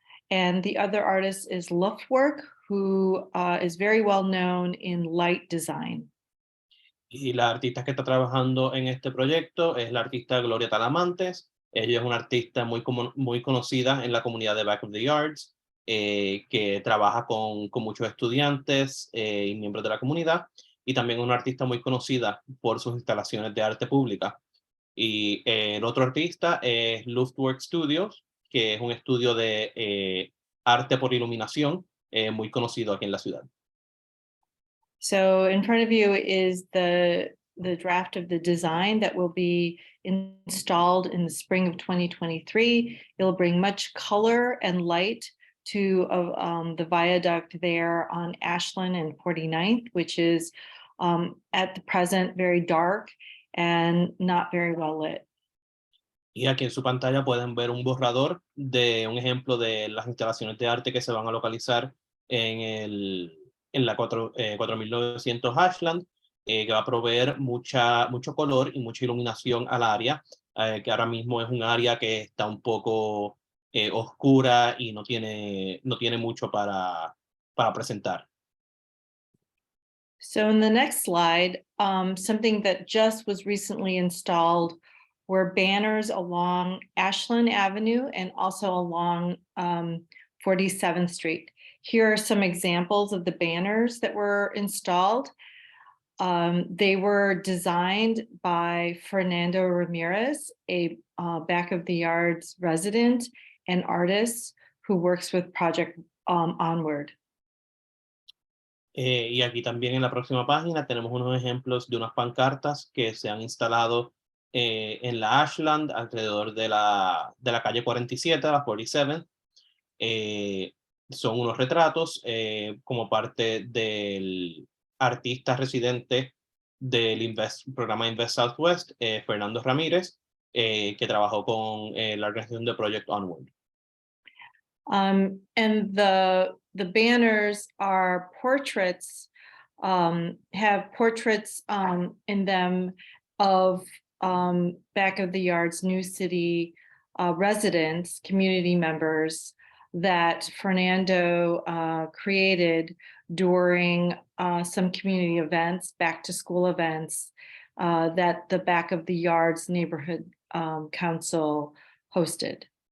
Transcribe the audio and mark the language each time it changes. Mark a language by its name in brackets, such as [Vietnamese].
[English] And the other artist is Luftwerk, who is very well known in light design. [Spanish] Y la artista que está trabajando en este proyecto es la artista Gloria Talamantes. Ella es una artista muy conocida en la comunidad de Back of the Yards, que trabaja con muchos estudiantes y miembros de la comunidad, y también una artista muy conocida por sus instalaciones de arte pública. Y el otro artista es Luftwerk Studios, que es un estudio de arte por iluminación muy conocido aquí en la ciudad. [English] So in front of you is the draft of the design that will be installed in the spring of 2023. It'll bring much color and light to the viaduct there on Ashland and 49th, which is at the present very dark and not very well lit. [Spanish] Y aquí en su pantalla pueden ver un borrador de un ejemplo de las instalaciones de arte que se van a localizar en la 4900 Ashland, que va a proveer mucho color y mucha iluminación al área, que ahora mismo es un área que está un poco oscura y no tiene mucho para presentar. [English] So in the next slide, something that just was recently installed were banners along Ashland Avenue and also along 47th Street. Here are some examples of the banners that were installed. They were designed by Fernando Ramirez, a Back of the Yards resident and artist who works with Project Onward. [Spanish] Y aquí también en la próxima página tenemos unos ejemplos de unas pancartas que se han instalado en la Ashland alrededor de la calle 47, la 47. Son unos retratos como parte del artista residente del programa Invest Southwest, Fernando Ramírez, que trabajó con la organización de Project Onward. [English] And the banners are portraits, have portraits in them of Back of the Yards New City residents, community members that Fernando created during some community events, back to school events that the Back of the Yards Neighborhood Council hosted.